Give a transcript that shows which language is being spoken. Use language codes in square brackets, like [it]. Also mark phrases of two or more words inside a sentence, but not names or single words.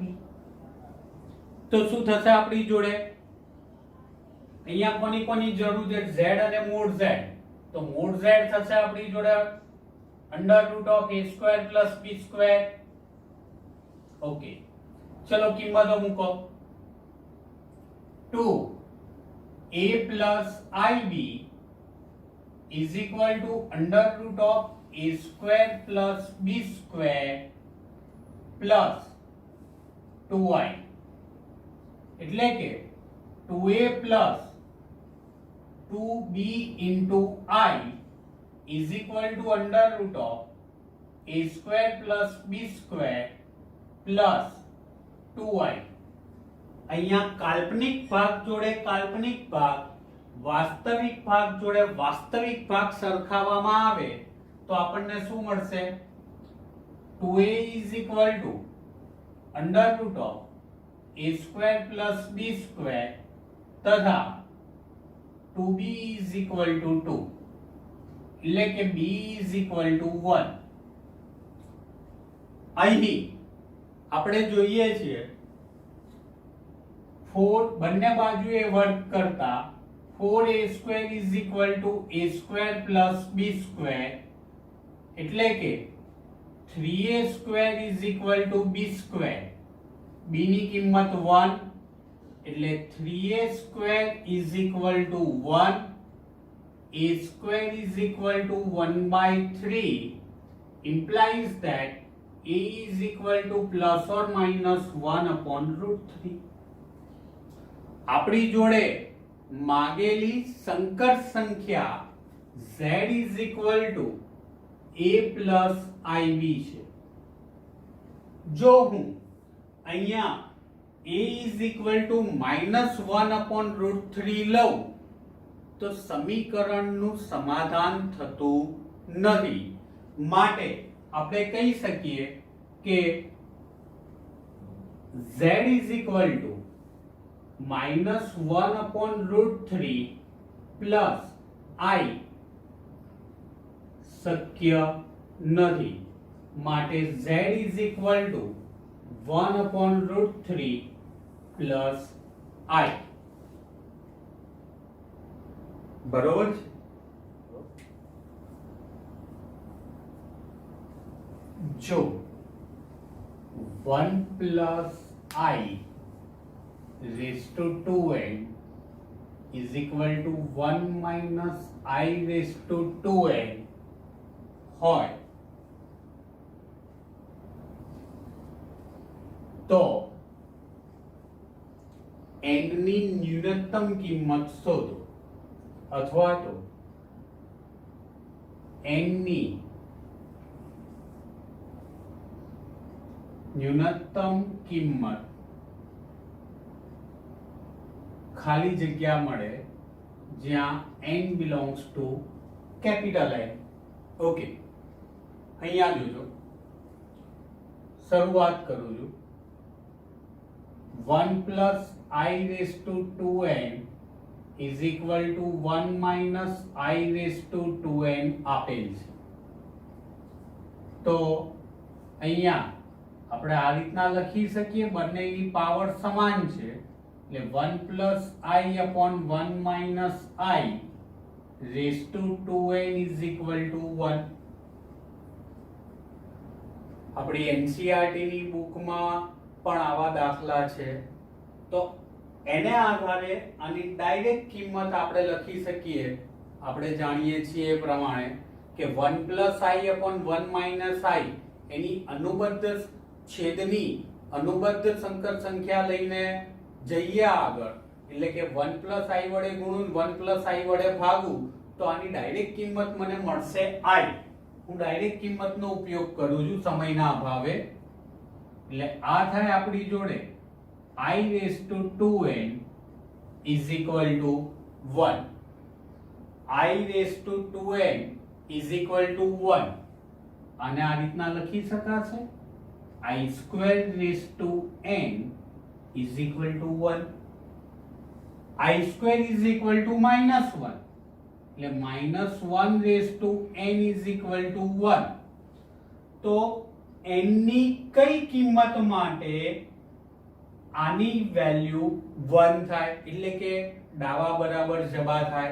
[gu] તો શું થશે આપણી જોડે? અહીંયા કોની કોની જરૂર છે? z અને મોડ z. તો મોડ z થશે આપણી જોડે √a² + b². ઓકે, ચલો કિંમતો મૂકો. [en] 2a + ib is equal to √a² + b² plus 2y. [gu] એટલે કે [en] 2a plus 2b into I is equal to √a² plus b² plus 2y. [gu] અહીંયા કાલ્પનિક ભાગ જોડે કાલ્પનિક ભાગ, વાસ્તવિક ભાગ જોડે વાસ્તવિક ભાગ સરખાવવામાં આવે તો આપણને શું મળશે? [en] 2a is equal to √a² plus b² તથા 2b is equal to 2, [gu] એટલે કે [en] b is equal to 1. [gu] અહીં આપણે જોઈએ છીએ 4 બંને બાજુએ વર્ગ કરતા [en] 4a² is equal to a² plus b², [gu] એટલે કે [en] 3a² is equal to b². b [gu] ની કિંમત 1 એટલે [en] 3a² is equal to 1, a² is equal to 1/3 implies that a is equal to plus or minus 1/√3. [gu] આપણી જોડે માગેલી સંકર સંખ્યા [en] z is equal to a plus ib [gu] છે. જો હું અહીંયા [en] a is equal to -1/√3 [gu] લઉં તો સમીકરણનું સમાધાન થતું નથી. માટે આપણે કહી શકીએ કે [en] z is equal to -1/√3 plus I [gu] શક્ય નથી. [en] માટે z is equal to 1/√3 plus I. [gu] બરોબર છે? [en] જો 1 plus I raised to 2n is equal to 1 minus I raised to 2n [gu] હોય તો n ની ન્યૂનતમ કિંમત શોધો, અથવા તો n ની ન્યૂનતમ કિંમત ખાલી જગ્યા મળે જ્યાં n [en] belongs to capital N. [gu] ઓકે, અહીંયા જોજો, શરૂઆત કરું છું. [en] 1 plus I raised to 2n is equal to 1 minus I raised to 2n [gu] આપેલ છે. તો અહીંયા આપણે આ રીતના લખી શકીએ, બંનેની પાવર સમાન છે એટલે [en] 1 plus I upon 1 minus I raise to 2n is equal to 1. [gu] આપણી એનસીઈઆરટી ની બુકમાં પણ આવા દાખલા છે. તો એને આધારે આની ડાયરેક્ટ કિંમત આપણે લખી શકીએ. આપણે જાણીએ છીએ એ પ્રમાણે કે 1 i upon 1 i એની અનુબદ્ધ છેદની અનુબદ્ધ સંકર સંખ્યા લઈને જઈએ આગળ, એટલે કે 1 i વડે ગુણું 1 i વડે ભાગું તો આની ડાયરેક્ટ કિંમત મને મળશે i. હું ડાયરેક્ટ કિંમતનો ઉપયોગ કરું છું સમયના અભાવે. એટલે આ થાય આપણી જોડે [en] i raised to 2n is equal to 1. i raised to 2n is equal to 1. [gu] આને આ રીતના લખી શકાશે [en] i squared raised to n is equal to 1. i square is equal to -1. એટલે -1 raised to n is equal to 1. [gu] તો n ની કઈ કિંમત માટે આની વેલ્યુ 1 થાય, એટલે કે ડાવા બરાબર જબા થાય.